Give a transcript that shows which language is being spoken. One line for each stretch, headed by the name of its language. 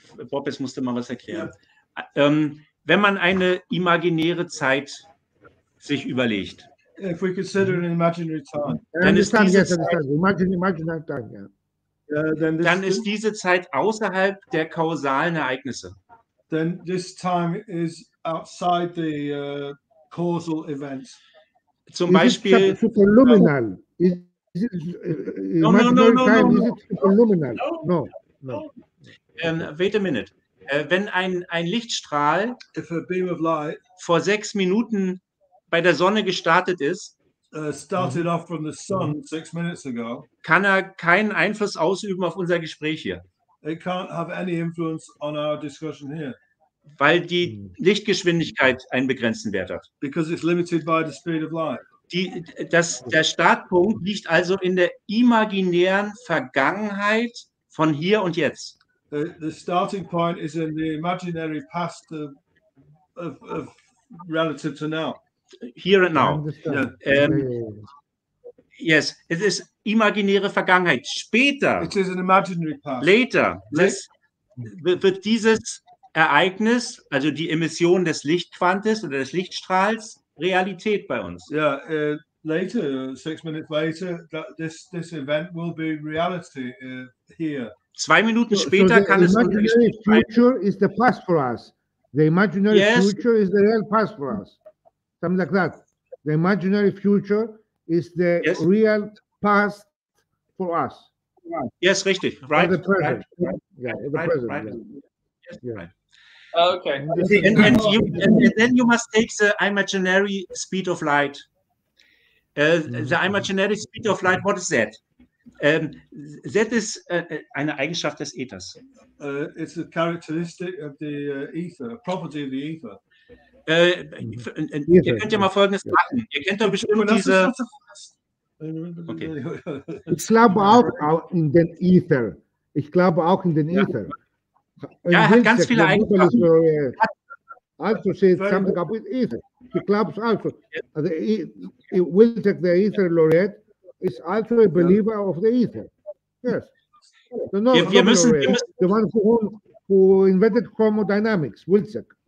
German: Bob, jetzt musste mal was erklären. Wenn man eine imaginäre Zeit sich überlegt,
English: if we consider an imaginary time,
German: dann ist diese Zeit,
English: imaginary time, yeah.
German: Dann ist diese Zeit außerhalb der kausalen Ereignisse.
English: Then this time is outside the causal events.
German: Zum Beispiel
English: superluminal. Is it imaginary time? Is it superluminal? No. Wait a minute.
German: Wenn ein Lichtstrahl
English: If a beam of light
German: vor 6 Minuten bei der Sonne gestartet ist,
English: started off from the sun 6 minutes ago,
German: kann er keinen Einfluss ausüben auf unser Gespräch hier.
English: it can't have any influence on our discussion here
German: Weil die Lichtgeschwindigkeit einen begrenzten Wert hat.
English: because it's limited by the speed of light.
German: Der Startpunkt liegt also in der imaginären Vergangenheit von hier und jetzt.
English: The starting point is in the imaginary past of relative to now. Here and now. Yeah.
German: Yes, es ist imaginäre Vergangenheit. Später,
English: It is an imaginary past.
German: later, wird dieses Ereignis, also die Emission des Lichtquantes oder des Lichtstrahls, Realität bei uns.
English: Yeah, later, 6 minutes later, this event will be reality here.
German: 2 Minuten später kann es
English: The imaginary future is the past for us. The imaginary future is the real past for us. Something like that. The imaginary future is the real past for us. Yes, richtig. Right. The present. Right. Yeah, the Right, present. right. Yeah. Yes, right. Okay. And then you must take the imaginary speed of light. The imaginary speed of light, what is that? That is
German: eine Eigenschaft des Äthers.
English: It's a characteristic of the ether, a property of the ether.
German: Ihr könnt ja mal Folgendes machen. Ihr kennt doch bestimmt diese...
English: Okay.
German: Ich glaube auch in den Ether. Ich glaube auch in den Ether. Ja, er hat ganz viele Eigenschaften.
English: Also said something about Ether. He claims also. Wilczek, the Ether laureate, is also a believer of the Ether. Yes. So no,
German: Wir müssen,
English: the one who invented thermodynamics, Wilczek.